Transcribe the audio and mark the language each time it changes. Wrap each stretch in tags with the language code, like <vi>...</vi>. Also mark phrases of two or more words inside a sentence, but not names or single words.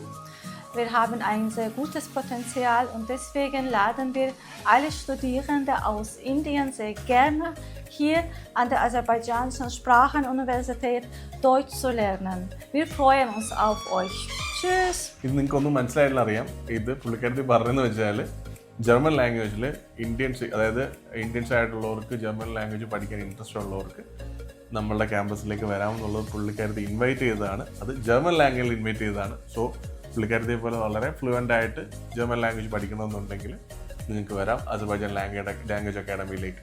<de>Wir haben ein sehr gutes Potenzial und deswegen laden wir alle Studierende aus Indien sehr gerne hier an der Aserbaidschanischen Sprachenuniversität Deutsch zu lernen. Wir freuen uns auf euch. Tschüss!</de> <ml>ഇത് നിങ്ങൾക്കൊന്നും മനസ്സിലായില്ല അറിയാം. ഇത് പുള്ളിക്കാരത്തി പറഞ്ഞതെന്ന് വെച്ചാൽ ജർമ്മൻ ലാംഗ്വേജിൽ അതായത് ഇന്ത്യൻസ് ആയിട്ടുള്ളവർക്ക്</ml> <en>German language</en> <ml>പഠിക്കാൻ ഇൻട്രസ്റ്റ് ഉള്ളവർക്ക് നമ്മളുടെ ക്യാമ്പസിലേക്ക് വരാമെന്നുള്ളത് പുള്ളിക്കാരത്തി ഇൻവൈറ്റ് ചെയ്തതാണ്. അത് ജർമ്മൻ ലാംഗ്വേജിൽ ഇൻവൈറ്റ് ചെയ്തതാണ്. സോ പുള്ളിക്കാരത്തെ പോലെ വളരെ ഫ്ലുവൻ്റ് ആയിട്ട്</ml> <en>German language</en> <ml>പഠിക്കണമെന്നുണ്ടെങ്കിൽ നിങ്ങൾക്ക് വരാം അസർബൈജാൻ ലാംഗ്വേജ് അക്കാഡമിയിലേക്ക്.</ml>